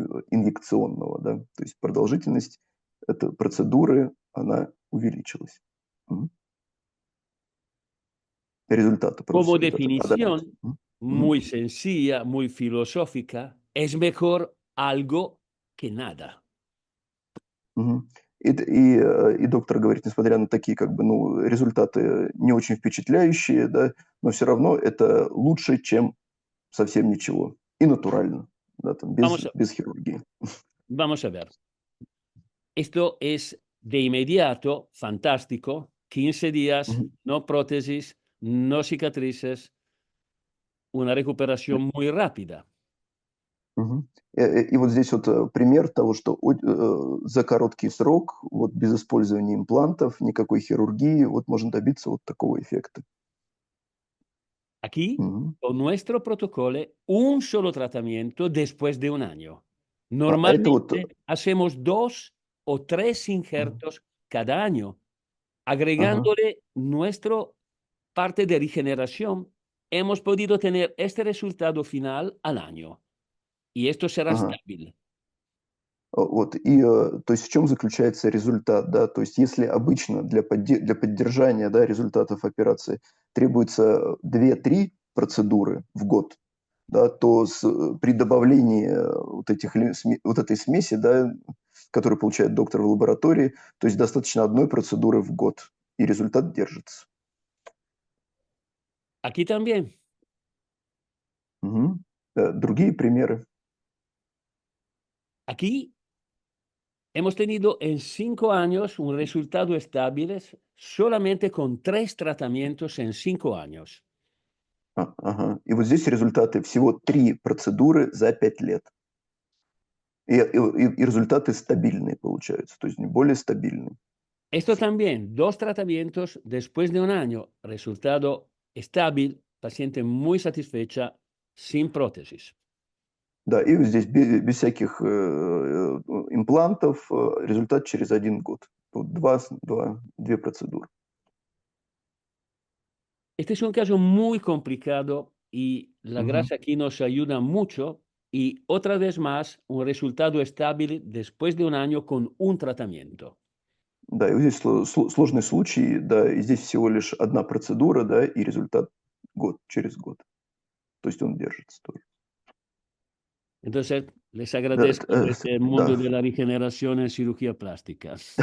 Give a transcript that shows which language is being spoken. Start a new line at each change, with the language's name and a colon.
Russian: инъекционного, да, то есть продолжительность этой процедуры, она увеличилась. Результаты
Spanish: Como definición muy sencilla, muy filosófica, es mejor algo que nada.
Russian: И доктор говорит, несмотря на такие как бы, ну, результаты не очень впечатляющие, да, но все равно это лучше, чем совсем ничего. И натурально, да, там, без хирургии.
Spanish: Vamos a ver. Esto es de inmediato fantástico. 15 días, no prótesis, no cicatrices, una recuperación muy rápida.
Russian: И вот здесь вот пример того, что за короткий срок, вот без использования имплантов, никакой хирургии, вот можно добиться вот такого эффекта.
Spanish: Aquí, con nuestro protocolo, un solo tratamiento después de un año. Normalmente hacemos 2 o 3 injertos cada año. Agregándole nuestra parte de regeneración, hemos podido tener este resultado final al año.
Russian: И
Spanish: esto será
Russian: стабильно. Вот, и, то есть в чем заключается результат, да, то есть если обычно для поддержания, да, результатов операции требуется 2-3 процедуры в год, да, то при добавлении вот этой смеси, да, которую получает доктор в лаборатории, то есть достаточно одной процедуры в год, и результат держится.
Spanish: Aquí también.
Russian: Другие примеры.
Spanish: Aquí hemos tenido en 5 años un resultado estable solamente con 3 tratamientos en 5 años.
Russian: И вот здесь результаты всего 3 процедуры за 5 лет. И результаты стабильные получаются, то есть более стабильные.
Spanish: Esto también, 2 tratamientos después de un año, resultado estable, paciente muy satisfecha, sin prótesis.
Russian: Да, и вот здесь без всяких имплантов, результат через 1 год. Вот 2 процедуры.
Spanish: Este es un caso muy complicado y la grasa aquí nos ayuda mucho y otra vez más un resultado estable después de un año con un tratamiento.
Russian: Да, и вот здесь сложный случай, да, и здесь всего лишь 1 процедура, да, и результат через год. То есть он держится тоже.
Spanish: Entonces, les agradezco el mundo de la regeneración en cirugía plástica.